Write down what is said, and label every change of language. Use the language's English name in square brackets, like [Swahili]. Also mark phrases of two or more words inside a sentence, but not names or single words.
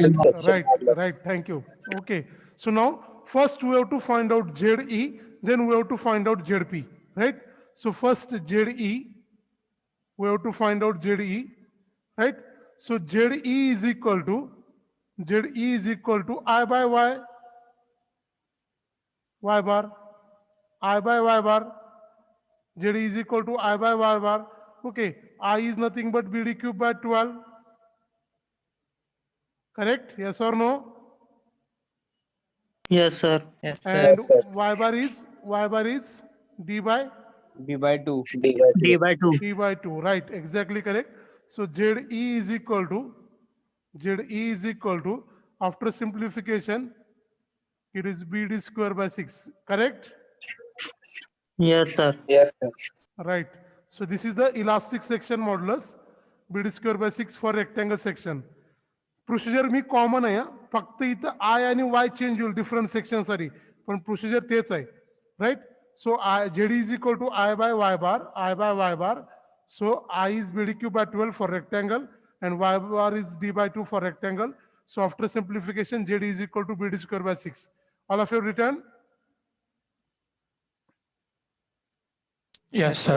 [English] Right. Thank you. Okay. So now first we have to find out ZE, then we have to find out ZP. Right. So first ZE, we have to find out ZE. Right. So ZE is equal to I by Y. Y bar. I by Y bar. ZE is equal to I by Y bar. Okay. I is nothing but BD cube by 12. Correct? Yes or no? Yes, sir. Yes, And sir. Y bar is D by D/2. D/2. Right, exactly correct. So ZE is equal to after simplification it is BD square by 6. Correct? Yes, sir. Right. So this is the elastic section modulus, BD square by 6 for rectangle section. [Marathi] प्रोसिजर मी कॉमन आहे, फक्त इथं आय आणि वाय चेंज होईल [English] different section [Marathi] साठी, पण प्रोसिजर तेच आहे. [English] राईट. सो ZD is equal to I by Y bar. So I is BD cube by 12 for rectangle and Y bar is D/2 for rectangle. So after simplification ZD is equal to BD square by 6. All of you written? Yes, sir.